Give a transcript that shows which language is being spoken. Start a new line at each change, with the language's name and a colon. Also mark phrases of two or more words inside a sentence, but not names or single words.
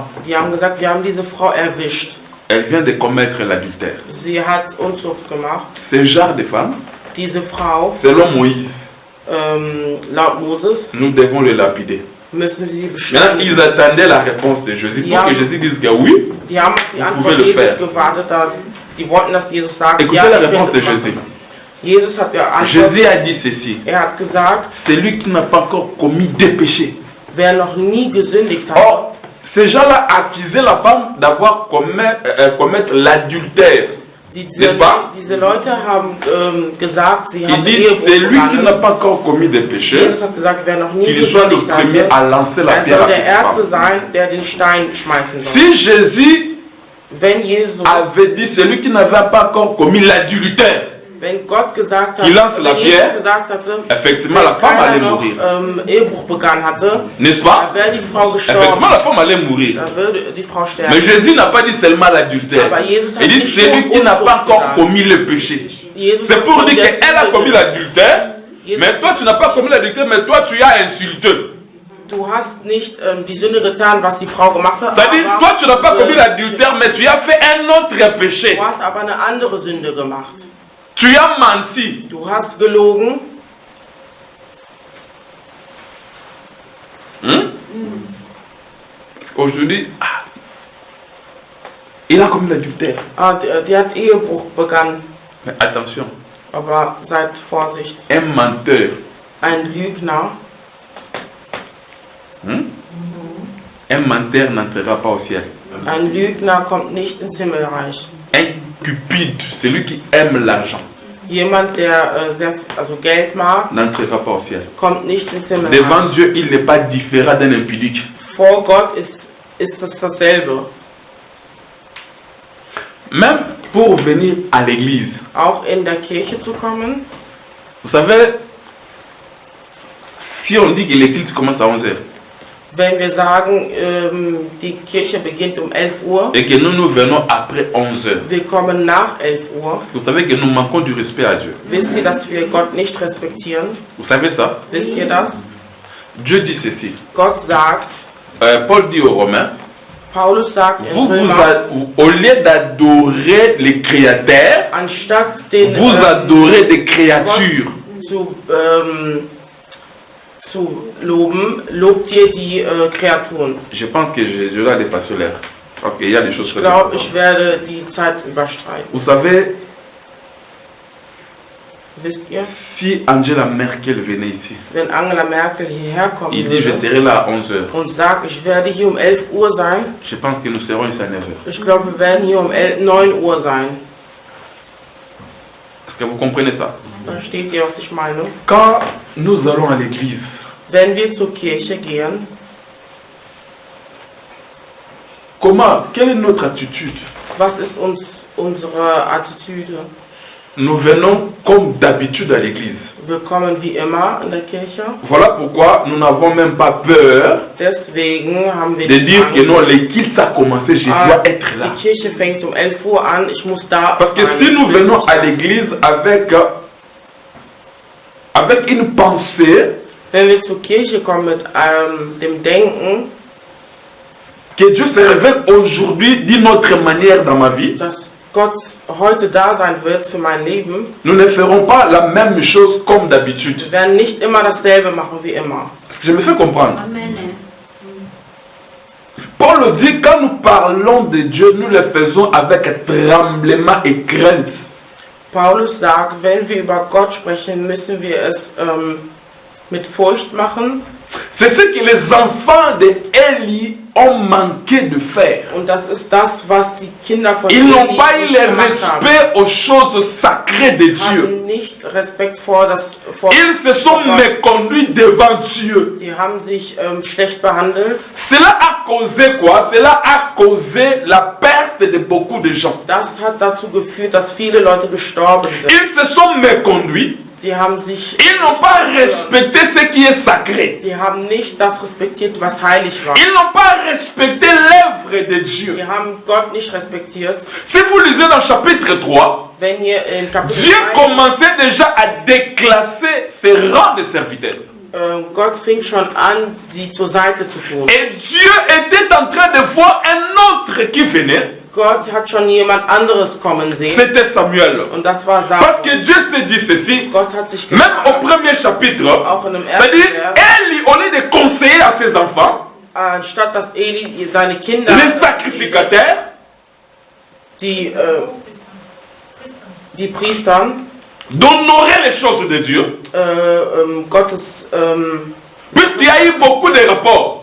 German: Die haben gesagt, wir haben diese Frau erwischt.
French: Elle vient de commettre l'adultère.
German: Sie hat Unzucht gemacht.
French: Ce genre de femme,
German: Diese Frau,
French: selon Moïse,
German: laut Moses,
French: nous devons le lapider.
German: müssen wir sie
French: Maintenant,
German: beschneiden.
French: ils attendaient la réponse de Jésus pour
German: Ja.
French: que Jésus dise que oui.
German: Die haben auf die
French: Vous
German: Antwort
French: pouvez le
German: Jesus
French: faire.
German: gewartet, dass die wollten, dass Jesus sagt,
French: Écoutez
German: ja,
French: la
German: ihr könnt
French: réponse de
German: es machen.
French: Jésus.
German: Jesus hat geantwortet,
French: Jésus a dit ceci.
German: er hat gesagt,
French: Celui qui n'a pas encore commis des péchés.
German: wer noch nie gesündigt hat,
French: Or, ces gens-là accusaient la femme d'avoir commettre l'adultère. N'est-ce pas?
German: diese Leute haben gesagt, sie
French: Il
German: haben
French: dit,
German: Ehebruch
French: celui qui n'a
German: begangen.
French: pas encore commis des péchés,
German: Jesus hat gesagt, wer noch nie
French: qu'il soit le
German: gesündigt
French: premier
German: hatte,
French: à lancer la
German: er
French: pierre
German: soll
French: à
German: der
French: cette
German: Erste
French: femme.
German: sein, der den Stein schmeißen soll.
French: Si Jésus
German: Wenn Jesus,
French: avait dit, celui qui n'avait pas encore commis l'adultère,
German: wenn Gott gesagt hat,
French: Qui lance la
German: wenn
French: pierre,
German: Jesus gesagt hatte,
French: effectivement la
German: wenn
French: femme
German: keiner
French: allait
German: noch
French: mourir.
German: Ehebruch begangen hatte,
French: N'est-ce
German: dann
French: pas?
German: wäre die Frau gestorben.
French: Effectivement, la femme allait mourir.
German: Dann würde die Frau sterben.
French: Mais Jésus n'a pas dit seulement l'adultère.
German: Aber Jesus hat
French: Il dit,
German: nicht
French: celui
German: nur
French: qui n'a
German: Unzucht
French: pas encore
German: gesagt.
French: commis le péché.
German: Jesus
French: C'est
German: hat
French: pour
German: von
French: dire
German: der
French: qu'elle a
German: Sünde
French: commis l'adultère,
German: Jesus-
French: mais toi tu n'as pas commis l'adultère, mais toi tu as insulté.
German: Du hast nicht die Sünde getan, was die Frau gemacht hat,
French: C'est-à-dire,
German: aber,
French: toi tu n'as pas commis l'adultère, mais tu as fait un autre péché.
German: du hast aber eine andere Sünde gemacht.
French: Tu as menti.
German: Du hast gelogen.
French: Parce qu'aujourd'hui, il a commis l'adultère.
German: Die hat Ehebruch begangen.
French: Mais attention,
German: Aber seid Vorsicht.
French: un menteur,
German: Ein Lügner,
French: un menteur n'entrera pas au ciel.
German: ein Lügner kommt nicht ins Himmelreich.
French: Un cupide, celui qui aime l'argent,
German: Jemand, der Geld mag,
French: n'entrera pas au ciel.
German: kommt nicht ins
French: Devant
German: Himmelreich.
French: Dieu, il n'est pas différent d'un impudique.
German: Vor Gott ist es dasselbe.
French: Même pour venir à l'église,
German: Auch in der Kirche zu kommen.
French: vous savez, si on dit que l'église commence à 11h
German: Wenn wir sagen, die Kirche beginnt um 11 Uhr,
French: et que nous venons après 11h,
German: wir kommen nach 11 Uhr,
French: parce que vous savez que nous manquons du respect à Dieu.
German: wisst ihr, dass wir Gott nicht respektieren?
French: Vous savez ça?
German: Wisst ihr das?
French: Dieu dit ceci.
German: Gott sagt,
French: Paul dit aux Romains,
German: Paulus sagt in Römer,
French: au lieu d'adorer les créateurs,
German: anstatt den
French: vous adorez des créatures.
German: zu loben, lobt ihr die Kreaturen.
French: Je pense que je dois dépasser l'heure. Parce qu'il y a des choses
German: Ich
French: très
German: glaube,
French: importantes.
German: ich werde die Zeit überstreiten.
French: Vous savez,
German: Wisst ihr,
French: si Angela Merkel venait ici,
German: wenn Angela Merkel hierher kommen
French: il dit je
German: würde
French: serai là à 11h.
German: und sagt, ich werde hier um 11 Uhr sein,
French: Je pense que nous serons ici à 9h.
German: ich glaube, wir werden hier um 9 Uhr sein.
French: Est-ce que vous comprenez ça?
German: Versteht ihr, was ich meine?
French: Quand nous allons à l'église,
German: Wenn wir zur Kirche gehen,
French: comment, quelle est notre attitude?
German: was ist unsere Attitüde?
French: nous venons comme d'habitude à l'église.
German: Wir kommen wie immer in der Kirche.
French: Voilà pourquoi nous n'avons même pas peur
German: Deswegen haben wir
French: de
German: nicht
French: dire que
German: Angst.
French: non, les kilts a commencé, je dois être là.
German: Die Kirche fängt um 11 Uhr an, ich muss da
French: Parce que
German: sein.
French: si nous venons à l'église avec une pensée
German: Wenn wir zur Kirche kommen mit dem Denken,
French: que Dieu se révèle aujourd'hui d'une autre manière dans ma vie,
German: dass Gott heute da sein wird für mein Leben,
French: nous ne ferons pas la même chose comme d'habitude.
German: wir werden nicht immer dasselbe machen wie immer.
French: Est-ce que je me fais comprendre? Amen. Paul dit, quand nous parlons de Dieu, nous le faisons avec tremblement et crainte.
German: Paulus sagt, wenn wir über Gott sprechen, müssen wir es mit Furcht machen.
French: C'est ce que les enfants de Élie ont manqué de faire.
German: Und das ist das, was die Kinder von
French: Ils n'ont
German: Eli
French: pas eu
German: nicht
French: le
German: gemacht
French: respect aux choses sacrées de Dieu.
German: haben nicht Respekt vor
French: Ils se sont méconduits devant Dieu.
German: Die haben sich schlecht behandelt.
French: Cela a causé quoi? Cela a causé la perte de beaucoup de gens.
German: Das hat dazu geführt, dass viele Leute gestorben sind.
French: Ils se sont méconduits.
German: Die haben sich,
French: Ils n'ont pas respecté ce qui est sacré.
German: die haben nicht das respektiert, was heilig war.
French: Ils n'ont pas respecté l'œuvre de Dieu.
German: Die haben Gott nicht respektiert.
French: Si vous lisez dans chapitre 3,
German: Wenn ihr in Kapitel
French: Dieu
German: 3,
French: commençait déjà à déclasser ses rangs de serviteurs.
German: Gott fing schon an, sie zur Seite zu tun.
French: Et Dieu était en train de voir un autre qui venait.
German: Gott hat schon jemand anderes kommen sehen.
French: C'était Samuel.
German: Und das war
French: Parce que
German: Samuel.
French: Dieu s'est dit ceci,
German: Gott hat sich
French: même au
German: gesagt,
French: premier chapitre,
German: auch in dem ersten
French: c'est-à-dire,
German: Vers,
French: Élie, au lieu de conseiller à ses enfants,
German: anstatt dass Eli seine Kinder,
French: les sacrificateurs,
German: die Priestern,
French: d'honorer les choses de Dieu,
German: Gottes,
French: puisqu'il y a eu beaucoup de rapports.